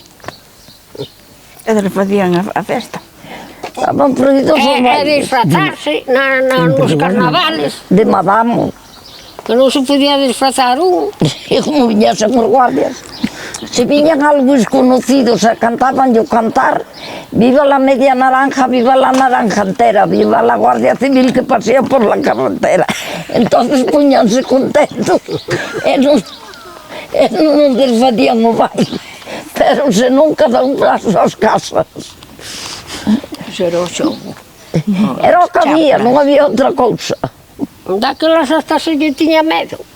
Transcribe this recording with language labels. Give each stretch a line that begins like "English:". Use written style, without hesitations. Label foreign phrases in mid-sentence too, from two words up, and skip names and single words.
Galician: E facían a festa. Estaban prohibidos os bailes. E disfrazarse nos carnavales. De madamo. Que non se podía disfrazar un. E como viñasen os guardias. Se viñan algo desconocidos e cantaban
Spanish: yo cantar, viva la media naranja, viva la naranja entera, viva la Guardia Civil que pasea por la carretera.
Galician: Entonces puñanse contentos e non desfadían o baile, pero se non cada un as súas casas. Era o xogo. Era o que había, non había outra cousa. Daquelas hasta se lle tiña medo.